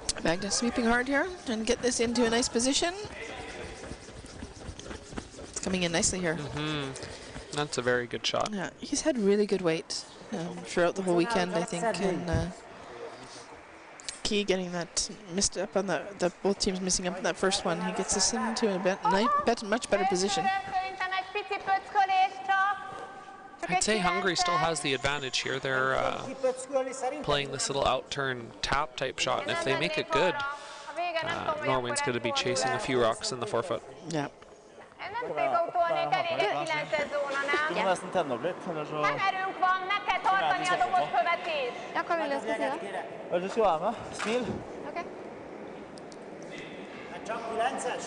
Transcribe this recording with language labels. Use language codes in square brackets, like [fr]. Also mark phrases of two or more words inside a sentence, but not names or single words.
[en] Magnus sweeping hard here and get this into a nice position. It's coming in nicely here. That's a very good shot. Yeah, he's had really good weight throughout the whole weekend, I think. And Key getting that missed up on the both teams missing up on that first one. He gets us into a much better position. I'd say Hungary still has the advantage here. They're playing this little out-turn tap type shot, and if they make it good, Norway's going to be chasing a few rocks in the forefoot. Yeah. [no] Du må nesten tenne opp litt, eller så... Ja, hva vil du skal si da? Du skal være med. Smil. Ok. [hu] Csak 9-es.